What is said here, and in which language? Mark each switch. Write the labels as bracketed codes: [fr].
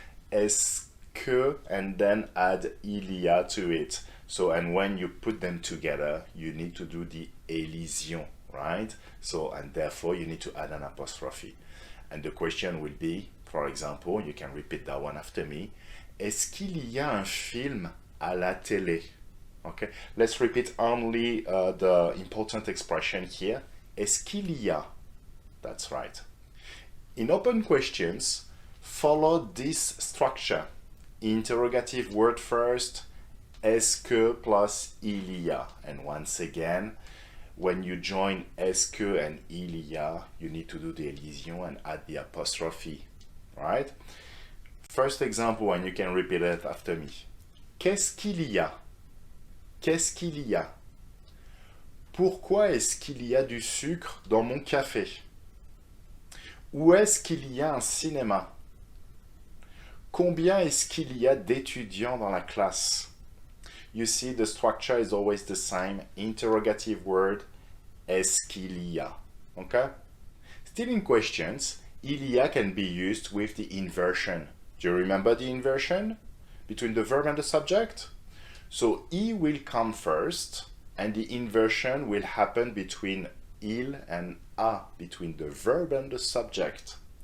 [fr] Est-ce que, [en] and then add [fr] il y a [en] to it. So, and when you put them together, you need to do the elision, right? So, and therefore you need to add an apostrophe. And the question will be, for example, you can repeat that one after me. [fr] Est-ce qu'il y a un film à la télé? [en] Okay, let's repeat only the important expression here. [fr] Est-ce qu'il y a? [en] That's right. In open questions, follow this structure. Interrogative word first, [fr] est-ce que plus il y a. [en] And once again, when you join est-ce que and il y a, you need to do the elision and add the apostrophe. Right? First example, and you can repeat it after me. [fr] Qu'est-ce qu'il y a? Qu'est-ce qu'il y a? Pourquoi est-ce qu'il y a du sucre dans mon café? Où est-ce qu'il y a un cinéma? Combien est-ce qu'il y a d'étudiants dans la classe? [en] You see, the structure is always the same. Interrogative word, [fr] est-ce qu'il y a? [en] Okay? Still in questions, il y a can be used with the inversion. Do you remember the inversion between the verb and the subject? So he will come first, and the inversion will happen between il and a, between the verb and the subject.